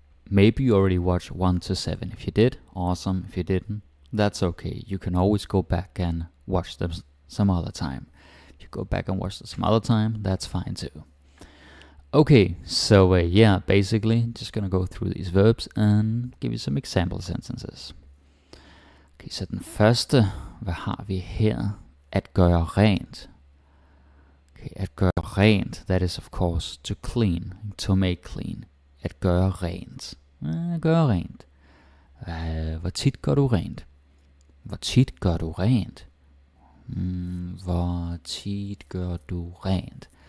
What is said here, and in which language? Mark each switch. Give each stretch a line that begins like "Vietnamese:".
English: Maybe you already watched 1 to 7. If you did, awesome. If you didn't, that's okay. You can always go back and watch them some other time. If you go back and watch them some other time, that's fine too. Okay, so basically just gonna go through these verbs and give you some example sentences.
Danish: Okay, så den første, hvad har vi her? At gøre rent.
English: Okay,
Danish: at gøre rent,
English: that is of course to clean, to make clean.
Danish: At gøre rent. Gøre rent. Hvor tit gør du rent? Hvor tit gør du rent? Hvor tit gør du rent?